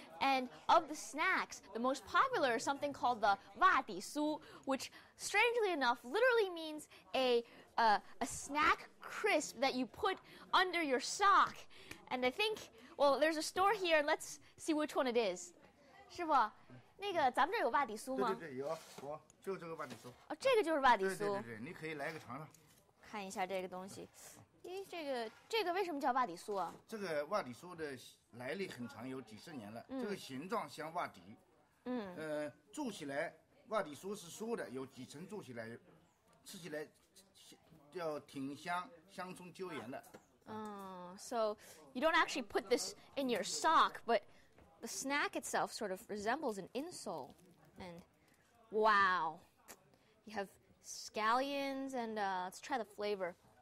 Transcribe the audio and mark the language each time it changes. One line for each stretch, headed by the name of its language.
English: And of the snacks, the most popular is something called the wa di su, which, strangely enough, literally means a snack crisp that you put under your sock. And I think, well, there's a store here, and let's see which one it is.
Chinese: 师傅，那个咱们这有wa di su吗？对对对，有，我就这个wa di su。哦，这个就是wa di su。对对对，你可以来个尝尝。看一下这个东西。咦，这个为什么叫wa di su啊？这个wa di su的来历很长，有几十年了。这个形状像瓦底。做起来wa di su是酥的，有几层做起来，吃起来要挺香，香葱椒盐的。
English: So you don't actually put this in your sock, but the snack itself sort of resembles an insole. And wow, you have scallions, and let's try the flavor.